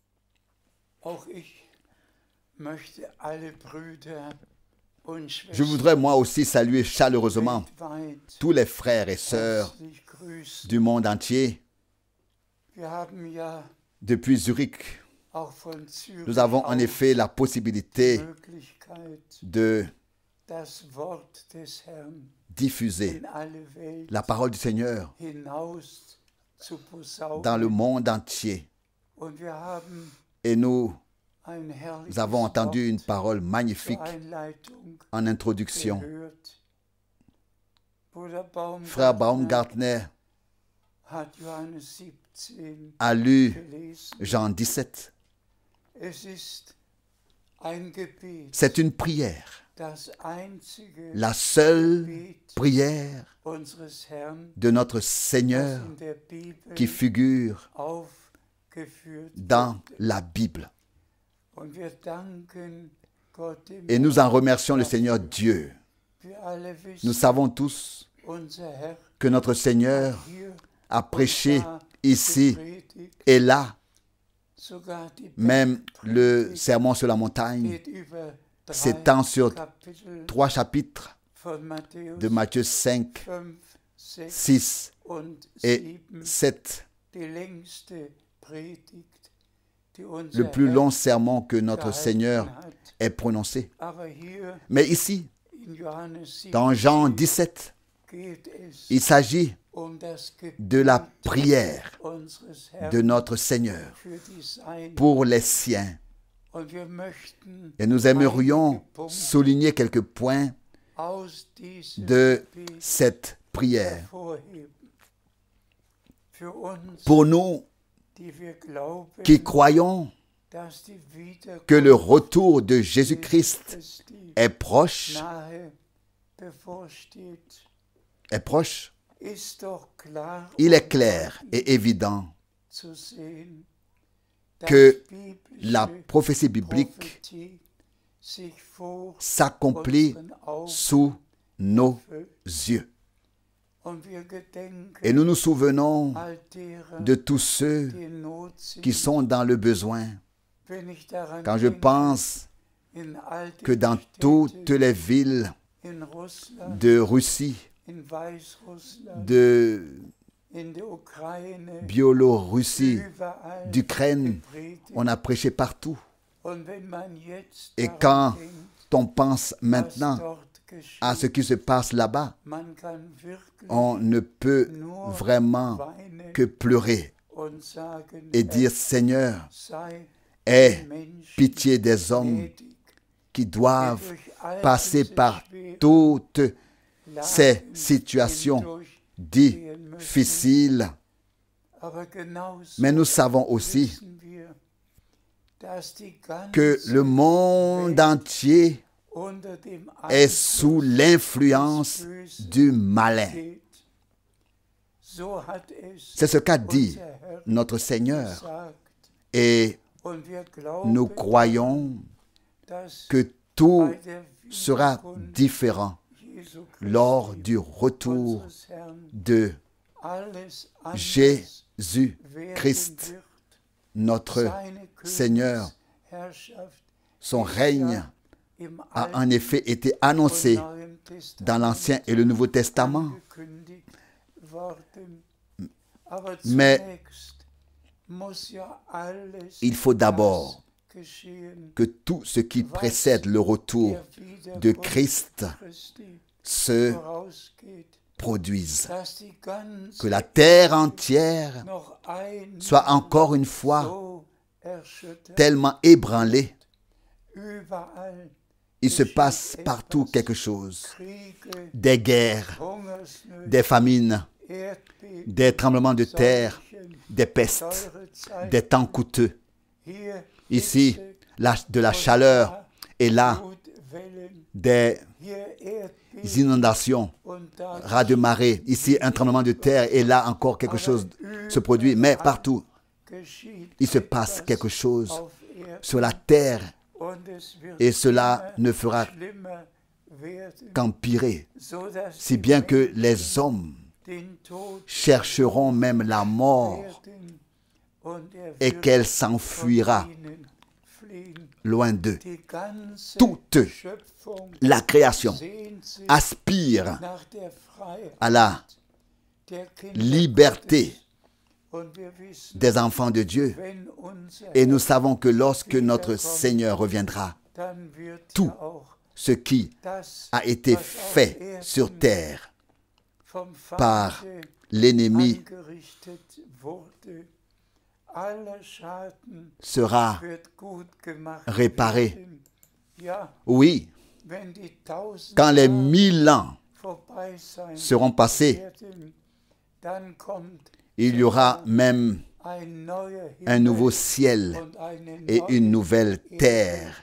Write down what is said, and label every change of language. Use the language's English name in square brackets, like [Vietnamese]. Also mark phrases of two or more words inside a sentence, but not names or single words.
[French] Je voudrais moi aussi saluer chaleureusement tous les frères et sœurs du monde entier. Depuis Zurich, nous avons en effet la possibilité de [German] das Wort des Herrn [French] diffuser [German] in alle Welt [French] la parole du Seigneur [German] hinaus zu [French] dans le [German] posaunen. [French] monde entier. [German] Und wir haben [French] Et nous [German] ein herrliches [French] avons entendu une [German] Wort [French] parole [German] zur [French] magnifique [German] Einleitung [French] en introduction. [German] gehört. Bruder [French] Frère Baumgartner Baumgartner [German] hat Johannes 17 [French] a lu [German] gelesen. [French] Jean 17. [German] Es ist ein Gebet, [French] C'est une prière, [German] das einzige [French] la seule [German] Gebet [French] prière [German] unseres Herrn, [French] de notre [German] das [French] Seigneur [German] in der Bibel [French] qui figure [German] aufgeführt [French] dans [German] wird. [French] la Bible. [German] Und wir danken Gott dem [French] Et nous en [German] Herrn. [French] remercions le Seigneur Dieu. [German] Wir alle [French] Nous [German] wissen, [French] savons tous [German] unser Herr [French] que notre Seigneur [German] hier [French] a prêché [German] und da [French] ici [German] gepredigt. [French] et là. [German] Sogar die [French] Même le [German] Bergpredigt [French] sermon sur la montagne [German] geht über 3 [French] s'étend sur [German] Kapitel [French] 3 chapitres [German] von Matthäus [French] de Matthieu 5, [German] 5, 6 [French] 6 [German] und [French] et [German] 7, [French] 7. [German] die längste Predigt, die unser [French] Le plus [German] Herr [French] long sermon que notre [German] gehalten [French] Seigneur [German] hat. [French] ait prononcé. [German] Aber hier [French] Mais ici, [German] in Johannes 7 [French] dans Jean 17, [German] geht es [French] il s'agit [German] um das Gebet [French] de la prière [German] unseres Herrn [French] de notre Seigneur [German] für die Seinen. [French] pour les siens. [German] Und wir möchten [French] Et nous aimerions [German] einige Punkte [French] souligner quelques points [German] aus diesem [French] de [German] Gebet [French] cette prière. [German] hervorheben. Für uns, [French] Pour nous [German] die wir glauben, [French] qui croyons [German] dass die [French] que le [German] Wiederkunft [French] retour de Jésus-Christ [German] Christi [French] est proche, [German] nahe bevorsteht, ist doch klar [French] il est [German] und [French] clair et évident [German] zu sehen, [French] que [German] dass biblische [French] la prophétie biblique [German] Prophetie sich vor [French] s'accomplit [German] unseren Augen [French] sous nos [German] erfüllt. [French] yeux. [German] Und wir gedenken [French] Et nous nous souvenons [German] all derer, [French] de tous ceux [German] die in Not sind. [French] qui sont dans le besoin. [German] Wenn ich daran [French] Quand je [German] denke, [French] pense [German] in all den [French] que dans [German] Städten [French] toutes les villes [German] in Russland, [French] de Russie, [German] in Weißrussland, [French] de [German] in der Ukraine, [French] Biélorussie, [German] überall [French] d'Ukraine, [German] gepredigt. [French] on a prêché partout. [German] Und wenn man jetzt [French] Et [German] daran [French] quand [German] denkt, [French] on pense [German] was [French] maintenant [German] dort geschieht, [French] à ce qui se passe là-bas, [German] man kann wirklich [French] on ne peut vraiment [German] weinen [French] que pleurer [German] und sagen, [French] et dire Seigneur, [German] sei [French] aie [German] den Menschen [French] pitié des hommes [German] gnädig, [French] qui [German] die [French] doivent [German] durch all [French] passer [German] diese [French] par [German] schweren [French] toutes ces [German] Lagen [French] situations [German] hindurchgehen müssen. [French] difficiles. [German] Aber genauso [French] Mais nous savons aussi [German] wissen wir, dass die [French] que [German] ganze [French] le monde entier [German] unter dem [French] est sous [German] Einfluss [French] l'influence [German] des Bösen [French] du malin. [German] steht. So hat es [French] C'est ce qu'a dit [German] unser Herr [French] notre Seigneur. [German] gesagt. [French] Et [German] Und wir glauben, [French] nous croyons [German] dass [French] que tout [German] bei der [French] sera [German] Wiederkunft [French] différent [German] Jesu [French] lors [German] Christi, [French] du retour [German] unseres Herrn, [French] de [German] alles anders [French] Jésus-Christ, [German] werden wird. [French] notre [German] Seine [French] Seigneur. [German] Königsherrschaft [French] Son [German] ist [French] règne [German] ja im [French] a [German] Alten [French] en effet été [German] und [French] annoncé [German] Neuen Testament [French] dans l'Ancien et le Nouveau Testament. [German] angekündigt worden. Aber [French] Mais [German] zunächst muss ja alles [French] il faut d'abord [German] das geschehen, [French] que tout ce qui précède le retour [German] der [French] de [German] Wiederkunft [French] Christ [German] Christi [French] se [German] vorausgeht, [French] produise. [German] dass die ganze [French] Que la terre entière [German] noch einmal [French] soit encore une fois [German] so erschüttert. [French] tellement ébranlée. [German] Überall [French] Il se passe partout quelque chose. [German] Kriege, [French] Des guerres, [German] Hungersnöte, [French] des famines, [German] Erdbeben, [French] des tremblements de terre, [German] Seuchen, [French] des pestes, [German] teure Zeiten. [French] des temps coûteux. [German] Hier [French] Ici, [German] Hitze, [French] de la chaleur et là, [German] Flutwellen, [French] des [German] hier Erdbeben [French] inondations, [German] und da [French] ras de marée. Ici, un tremblement de terre et là encore quelque chose se produit. Mais partout, [German] geschieht [French] il se passe [German] etwas [French] quelque chose [German] auf Erden [French] sur la terre [German] und es wird [French] et cela [German] immer [French] ne fera [German] schlimmer werden, [French] qu'empirer. [German] sodass [French] Si [German] die [French] bien que [German] Menschen [French] les hommes [German] den Tod [French] chercheront même la mort [German] werden und [French] et [German] wird [French] qu'elle [German] von [French] s'enfuira [German] ihnen fliehen. [French] loin d'eux. [German] Die ganze [French] Toute [German] Schöpfung [French] la création [German] sehnt sich [French] aspire [German] nach der Freiheit [French] à la [German] der Kinder [French] liberté [German] Gottes. Und wir wissen, [French] des enfants de Dieu. [German] wenn unser [French] Et [German] Herr, [French] nous savons que lorsque notre Seigneur reviendra, [German] dann wird [French] tout [German] ja auch [French] ce qui a été fait sur terre par l'ennemi sera réparé. Oui, quand les 1000 ans seront passés, il y aura même un nouveau ciel et une nouvelle terre.